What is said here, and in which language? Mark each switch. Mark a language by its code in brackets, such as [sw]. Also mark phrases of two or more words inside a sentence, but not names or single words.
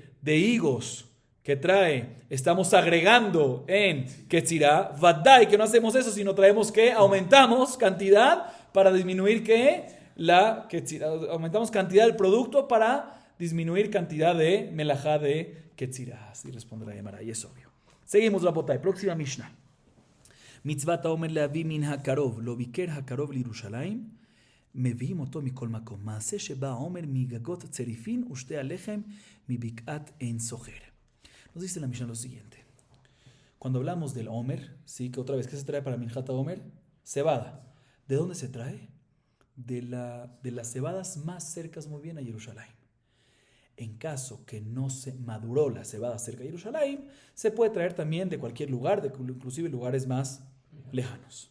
[es] De higos que trae, estamos agregando en ketzirá, vadai, que no hacemos eso, sino traemos que aumentamos cantidad para disminuir que la ketzirá, aumentamos cantidad del producto para disminuir cantidad de melajá de ketzirá. Así responderá Gemara, y es obvio. Seguimos la botay. Próxima Mishnah. [he] מצות העומר להביא מן הקרוב, לא ביכר הקרוב לירושלים, מביאים אותו מכל מקום. מעשה שבא העומר מגגות צריפין ושתי הלחם מבקעת עין סוכר. [es] Nos dice la Mishnah lo siguiente. Cuando hablamos del Omer, ¿sí? Que otra vez, ¿qué se trae para [he] מנחת עומר? [es] Cebada. ¿De dónde se trae? De las cebadas más cercas muy bien a Jerusalén. En caso que no se maduró la cebada cerca de Jerusalén, se puede traer también de cualquier lugar, inclusive lugares más lejanos.